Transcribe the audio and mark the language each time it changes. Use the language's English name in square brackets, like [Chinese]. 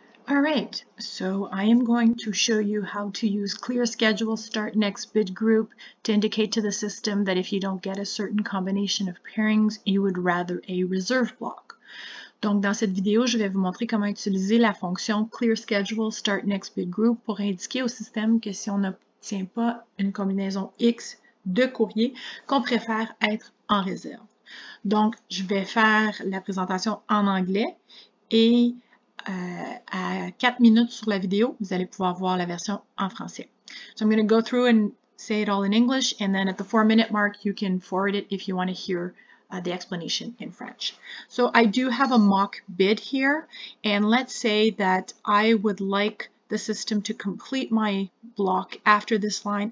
[English] Alright, so I am going to show you how to use clear schedule start next bid group to indicate to the system that if you don't get a certain combination of pairings, you would rather a reserve block. [French] Donc dans cette vidéo, je vais vous montrer comment utiliser la fonction [English] clear schedule start next bid group [French] pour indiquer au système que si on n'obtient pas une combinaison X de courrier, qu'on préfère être en réserve. Donc je vais faire la présentation en anglais et à 4 minutes sur la vidéo, vous allez pouvoir voir la version en français. [English] So I'm going to go through and say it all in English, and then at the 4-minute mark, you can forward it if you want to hear the explanation in French. So I do have a mock bid here, and let's say that I would like the system to complete my block after this line.